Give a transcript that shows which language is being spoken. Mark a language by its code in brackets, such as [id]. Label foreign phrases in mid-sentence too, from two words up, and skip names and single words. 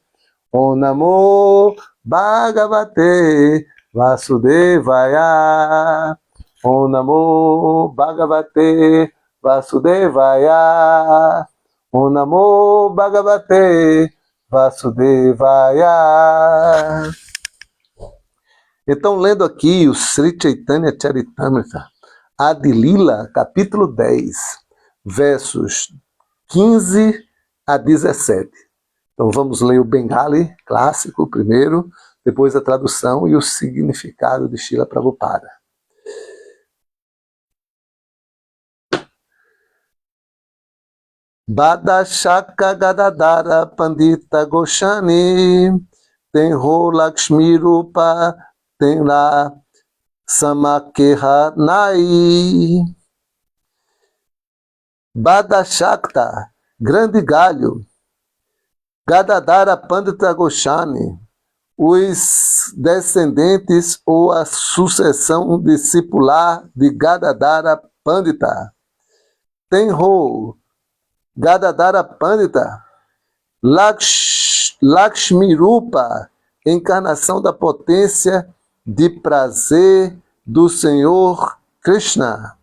[sa] ॐ नमो भगवते वासुदेवाय. ॐ नमो भगवते वासुदेवाय. ॐ नमो भगवते वासुदेवाय. [pt] Então, lendo aqui o Sri Chaitanya Charitamrita, Adi Lila, capítulo 10, versos 15 a 17. Então, vamos ler o Bengali clássico primeiro, depois a tradução e o significado de Srila Prabhupada. [bn] বড় শাখা গদাধর পণ্ডিত গোসাঞি তেঁহো লক্ষ্মী রূপা তেঁর সম কেহ নাই. বড় শক্ত, [pt] grande galho. Gadadara Pandita Goshani, os descendentes ou a sucessão discipular de Gadadara Pandita. [bn] তেঁহো গদাধর পণ্ডিত, লক্ষ্মী রূপা, [pt] encarnação da potência de prazer do Senhor Krishna.